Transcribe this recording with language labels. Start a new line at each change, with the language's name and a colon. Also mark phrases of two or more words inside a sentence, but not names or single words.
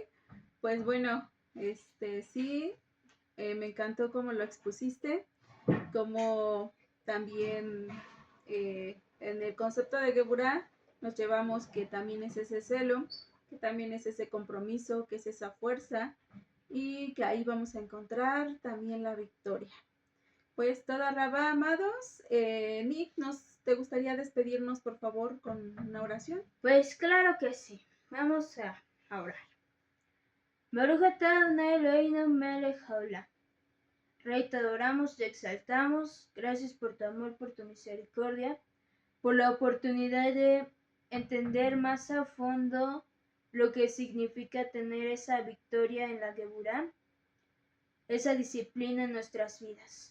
Spanish: Pues bueno, sí, me encantó cómo lo expusiste, como también en el concepto de Geburah nos llevamos que también es ese celo, que también es ese compromiso, que es esa fuerza y que ahí vamos a encontrar también la victoria. Pues
Hebrew: תודה רבה,
Spanish: amados, Nick, ¿te gustaría despedirnos por favor con una oración? Pues claro que sí, vamos a orar.
Hebrew: ברוך אתה אדוני אלוהינו מלך העולם.
Spanish: Rey, te adoramos, te exaltamos. Gracias por tu amor, por tu misericordia, por la oportunidad de entender más a fondo lo que significa tener esa victoria en la Geburah, esa disciplina en nuestras vidas.